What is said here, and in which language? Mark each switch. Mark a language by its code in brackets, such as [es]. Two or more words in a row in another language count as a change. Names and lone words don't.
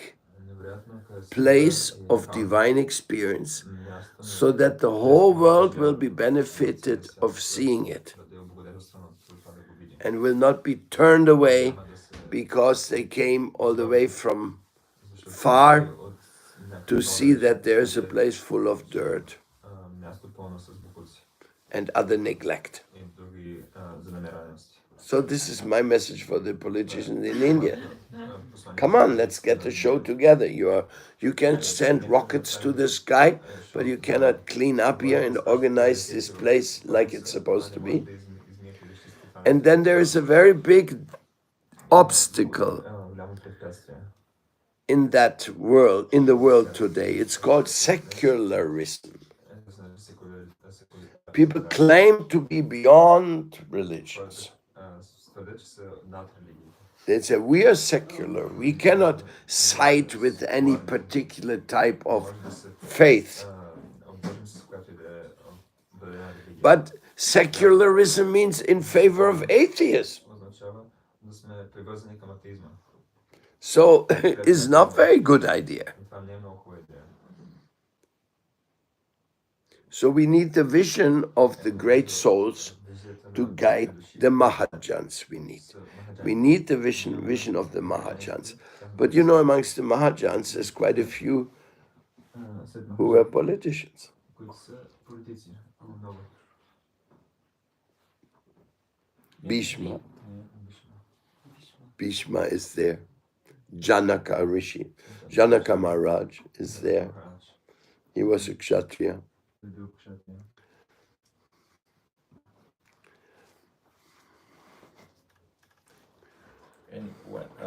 [bg] Невероятно [en] place of divine experience, so that the whole world will be benefited of seeing it and will not be turned away because they came all the way from far to see that there's a place full of dirt [bg] място пълно с букуци [en] and other neglect. [bg] и други занемираности. [en] So this is my message for the politicians in India. Come on, let's get the show together. You can send rockets to the sky, but you cannot clean up here and organize this place like it's supposed to be. And then there is a very big obstacle [bg] Голямо препятствие. [en] in the world today. It's called secularism. People claim to be beyond religions. [bg] Твърдят, че са над религиите. [en] They say we are secular. We cannot side with any particular type of faith. [bg] Обвържем се с която и да е определена религия. [en] But secularism means in favor of atheists. [bg] Означава да сме привързани към атеизма. [en] So it's not very good idea. [bg] И това не е много хубава идея. [en] So we need the vision of the great souls to guide the Mahajans. We need the vision of the Mahajans. But you know, amongst the Mahajans, there's quite a few who were politicians. [bg] Които са политици. Много. [en] Bhishma, Bhishma is there. Janaka Rishi. Janaka Maharaj is there. He was a Kshatriya. And when,